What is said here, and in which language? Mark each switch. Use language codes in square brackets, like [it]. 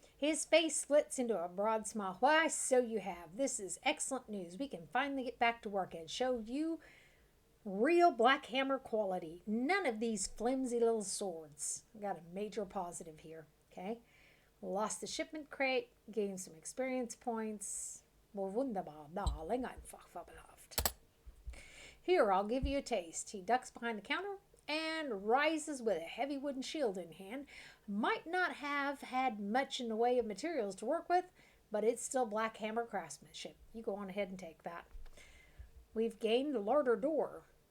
[en] His face splits into a broad smile. Why, so you have. This is excellent news. We can finally get back to work and show you real Black Hammer quality. None of these flimsy little swords. Got a major positive here, okay? Lost the shipment crate, gained some experience points. [de] Wunderbar, darling, einfach fabelhaft. [en] Here, I'll give you a taste. He ducks behind the counter and rises with a heavy wooden shield in hand. Might not have had much in the way of materials to work with, but it's still Black Hammer craftsmanship. You go on ahead and take that. We've gained the larder door.